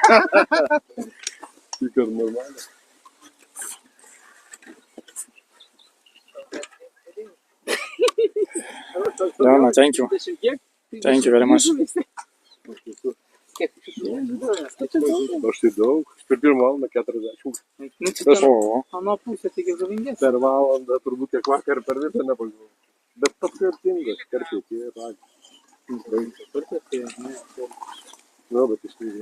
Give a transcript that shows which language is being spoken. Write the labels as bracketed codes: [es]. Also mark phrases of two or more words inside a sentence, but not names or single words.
[lt] Tik ir normaliai. Jana, [en] thank you. Thank you very much. [lt] Kiek? Aš tai daug. Per pirmą valandą 40. Nu, čia ten O, mano pusė tik žuvingesnė. Per valandą turbūt tiek vakar per visą nepagavau. Bet pats skirtingas. Karpiai tie ragi. Nu, bet iš tikrųjų.